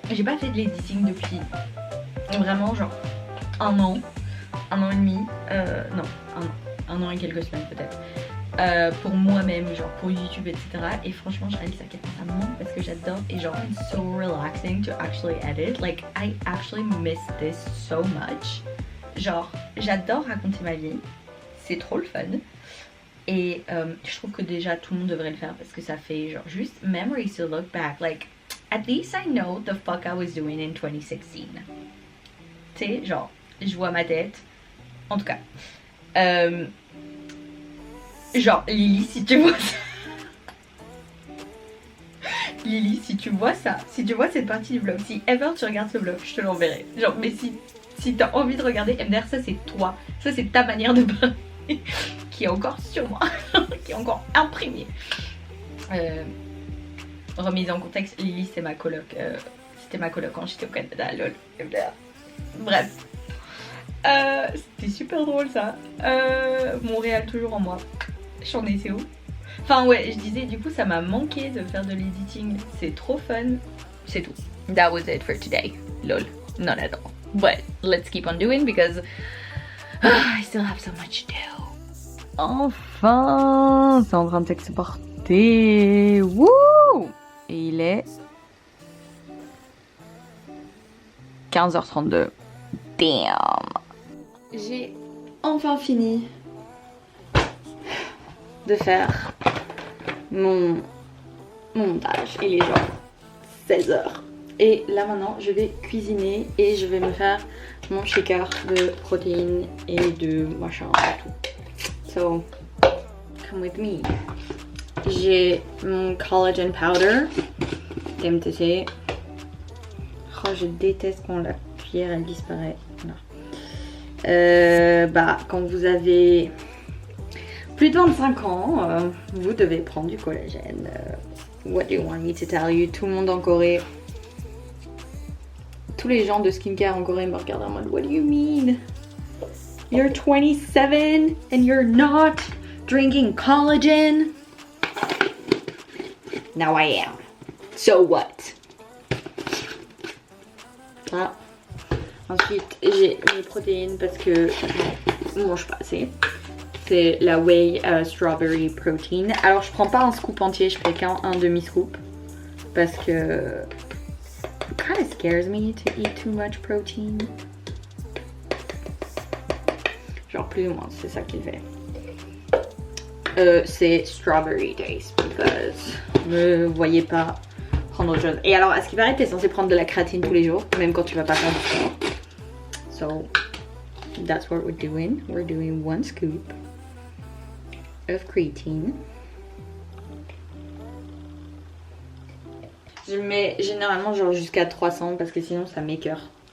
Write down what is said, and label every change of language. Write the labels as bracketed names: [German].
[French] J'ai pas fait de l'editing depuis vraiment genre un an et demi, non, un an et quelques semaines peut-être. Pour moi-même, genre pour YouTube, etc. Et franchement, je réalise à quel point ça me manque parce que j'adore et genre [English] it's so relaxing to actually edit. Like I actually miss this so much. [French] Genre j'adore raconter ma vie, c'est trop le fun. Et je trouve que déjà tout le monde devrait le faire parce que ça fait genre juste [English] memories to look back. Like at least I know the fuck I was doing in 2016. [French] Tu sais, genre je vois ma tête. En tout cas. Genre, Lily, si tu vois ça. Lily, si tu vois ça, si tu vois cette partie du vlog, si ever tu regardes ce vlog, je te l'enverrai. Genre, mais si t'as envie de regarder MDR, ça c'est toi. Ça c'est ta manière de parler qui est encore sur moi, qui est encore imprimée. Remise en contexte, Lily c'est ma coloc. C'était ma coloc quand j'étais au Canada, lol. MDR. Bref. C'était super drôle ça. Montréal toujours en moi. J'en étais où? Enfin ouais, je disais du coup ça m'a manqué de faire de l'editing. C'est trop fun. C'est tout. [English] That was it for today. Lol. Not at all. But let's keep on doing because I still have so much to do. [French] Enfin, c'est en train de s'exporter. Wouh! Et il est 15h32. Damn. J'ai enfin fini de faire mon montage. Il est genre 16h. Et là maintenant je vais cuisiner et je vais me faire mon shaker de protéines et de machin et tout. [English] So, come with me. [French] J'ai mon collagen powder d'MTC. Oh, je déteste quand la cuillère elle disparaît. Non. Bah, quand vous avez plus de 25 ans, vous devez prendre du collagène. [English] What do you want me to tell you? [French] Tout le monde en Corée, tous les gens de skincare en Corée me regardent en mode [English] what do you mean? You're 27 and you're not drinking collagen? Now I am. So what? Ah. [French] Ensuite, j'ai mes protéines parce que je mange pas assez. C'est la Whey Strawberry Protein. Alors, je prends pas un scoop entier, je fais qu'un demi-scoop. Parce que [English] it kind of scares me to eat too much protein. [French] Genre, plus ou moins, c'est ça qu'il fait. C'est Strawberry Taste because me voyez pas prendre autre chose. Et alors, à ce qui paraît, t'es censé prendre de la créatine tous les jours, même quand tu vas pas faire du sport. [English] So that's what we're doing. We're doing 1 scoop of creatine. [French] Je mets généralement genre jusqu'à 300 parce que sinon ça m'écœure.